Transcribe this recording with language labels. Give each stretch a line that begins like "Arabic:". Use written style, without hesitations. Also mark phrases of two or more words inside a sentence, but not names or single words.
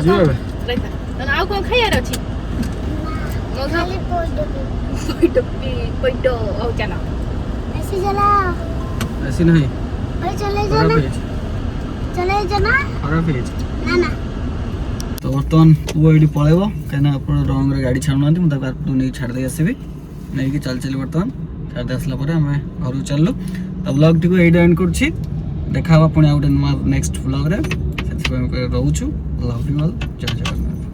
Odia: ଯିବା ଏବେ? ରହିଥା ଆଉ କ'ଣ ଖାଇବାର ଅଛି ପଇଟ ଆଉ ଚାଲ
Hindi: ऐसी नहीं खराब
Odia: ହେଇଯାଇଛି ତ ବର୍ତ୍ତମାନ ପୁଅ ଏଇଠି ପଳେଇବ କାହିଁକିନା ଆପଣ ରଙ୍ଗରେ ଗାଡ଼ି ଛାଡ଼ୁନାହାନ୍ତି ମୁଁ ତାକୁ ଆରପଟୁ ନେଇକି ଛାଡ଼ି ଦେଇ ଆସିବି ନେଇକି ଚାଲି ବର୍ତ୍ତମାନ ଛାଡ଼ି ଦେଇ ଆସିଲା ପରେ ଆମେ ଘରକୁ ଚାଲିଲୁ ତ ବ୍ଲଗ୍ଟିକୁ ଏଇଠି ଏଣ୍ଡ କରୁଛି ଦେଖା ହେବା ପୁଣି ଆଉ ଗୋଟେ ନୂଆ ନେକ୍ସଟ ବ୍ଲଗ୍ରେ ସେଥିପାଇଁ ରହୁଛୁ
English: love you all
Odia: ଜୟ ଜଗନ୍ନାଥ।